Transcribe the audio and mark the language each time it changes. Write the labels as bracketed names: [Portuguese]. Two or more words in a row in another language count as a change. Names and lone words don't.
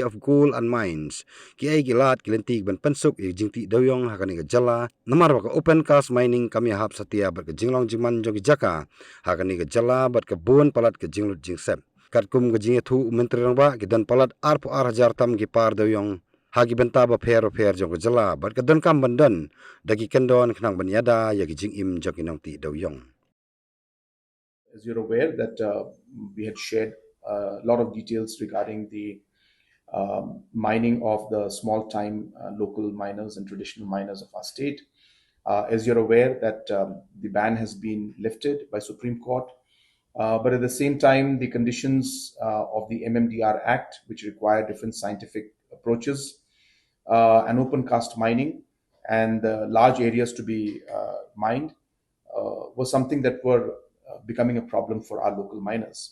[Khasi] of Coal and Mines ki ai gilat kilentik ban pensuk Jingtih Dewïong haga ni jala namar ka [English] open cast mining [Khasi] kami Ïahap setia ber ke jinglong jingman jogi jaka haga ni jala bat ke bun palat ke jinglut jingsep kat kum ke jinge thu menteri Rangba ke dan palat ar po ar hajar tam ki par Dewïong hagi benta ba pher jong ke jala bat ke dan kam bandan dagi kendon knang baniada ya ki jing im jogi nong ti Dewïong. [English] As you're aware that we had shared a lot of details regarding the mining of the small-time local miners and traditional miners of our state. As you're aware that the ban has been lifted by Supreme Court, but at the same time, the conditions of the MMDR Act, which require different scientific approaches, and open cast mining, and large areas to be mined, was something that were becoming a problem for our local miners.